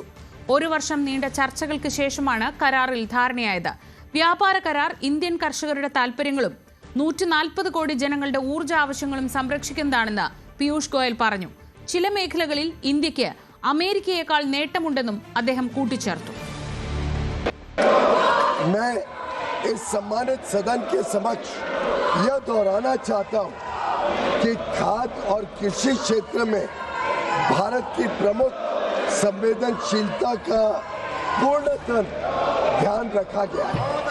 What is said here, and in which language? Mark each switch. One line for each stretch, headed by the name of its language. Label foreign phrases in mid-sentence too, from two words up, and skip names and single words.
Malayalam: ഒരു വർഷം നീണ്ട ചർച്ചകൾക്ക് ശേഷമാണ് കരാറിൽ ധാരണയായത്. വ്യാപാര കരാർ ഇന്ത്യൻ കർഷകരുടെ താൽപര്യങ്ങളും 140 കോടി ജനങ്ങളുടെ ഊർജ്ജ ആവശ്യങ്ങളും സംരക്ഷിക്കുന്നതാണെന്ന് പീയൂഷ് ഗോയൽ പറഞ്ഞു. ചില മേഖലകളിൽ ഇന്ത്യക്ക് അമേരിക്കയേക്കാൾ നേട്ടമുണ്ടെന്നും അദ്ദേഹം കൂട്ടിച്ചേർത്തു.
Hindi: इस सम्मानित सदन के समक्ष यह दोहराना चाहता हूं कि खाद्य और कृषि क्षेत्र में भारत की प्रमुख संवेदनशीलता का पूर्णतः ध्यान रखा गया है।